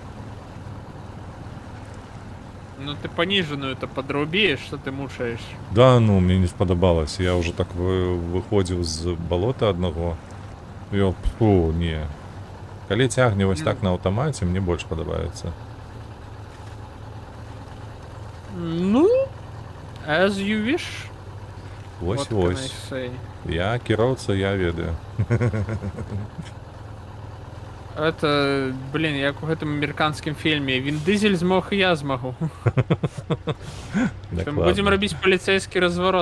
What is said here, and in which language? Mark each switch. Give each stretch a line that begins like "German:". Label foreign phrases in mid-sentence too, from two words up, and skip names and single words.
Belarusian: Ну ты паніжаную-то подрубі, што ты мучаеш? Да, ну, мне не спадабалася. Я ўжо так выходзіў з балота аднаго. Фу, не. Калі цягне вось так на аўтамаце, мне больш падабаецца. Ну,
English: as you wish.
Belarusian: Вось. Я кіроўца, я ведаю.
Russian: Это, блин,
Belarusian: як у гэтым амерыканскім фільме. Він Дызель змог, і я змагу. Будзем рабіць паліцейскі разворот.